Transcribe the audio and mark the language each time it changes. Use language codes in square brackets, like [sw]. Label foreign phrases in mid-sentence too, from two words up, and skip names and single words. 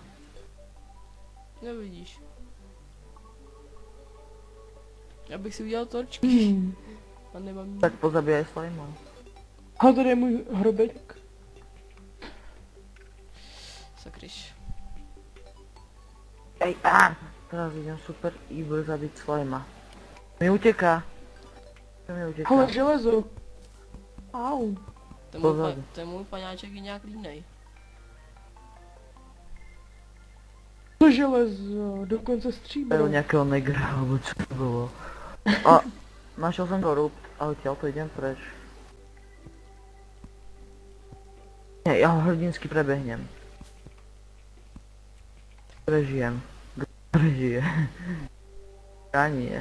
[cs] No vidíš. Já bych si udělal torčky. A nemám nic. [sk] Tak pozabíjaj slajma. [cs] A tady je můj hrobeček. Sakryš. [sk] Ej, teraz idem [en] super evil [sk] zabiť slajma. Mi uteká. To mi uteká. Ale železo. Au. Pozadu. [cs] Ten můj paňáček je nějak línej. To železo, dokonce To stříbro. [sk] je nejakého negra, alebo čo to bolo. A, našiel som korrupt, ale odtiaľ to idem preč. Nie, ja ho hrdinsky prebehnem. Prežijem. Prežije. Ja nie.